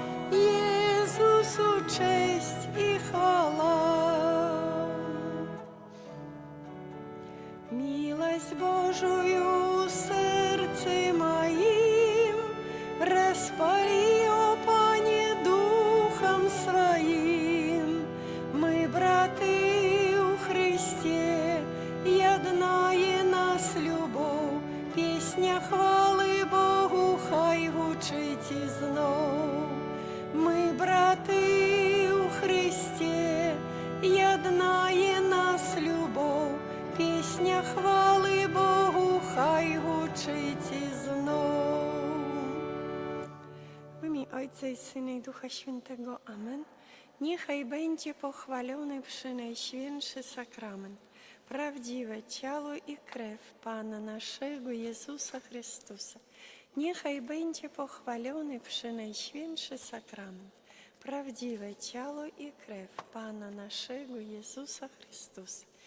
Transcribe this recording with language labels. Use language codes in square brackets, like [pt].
[ru] Иисусу честь и хвала. Милость Божию в сердце моим распали, о Пане, Духом Своим. [uk] Мы, браты у Христе, єднає нас любов, пісня хвали Богу, хай гучить і знов. Ми, брати у Христе, єднає нас любов, пісня хвали Богу, хай гучить і знов. [pl] W imię Ojca i Syna i Ducha Świętego. Amen. Niechaj będzie pochwalony przynajświętszy sakrament, prawdziwe ciało i krew Pana naszego Jezusa Chrystusa. Niechaj będzie pochwalony przynajświętszy sakrament, prawdziwe ciało i krew Pana naszego Jezusa Chrystusa.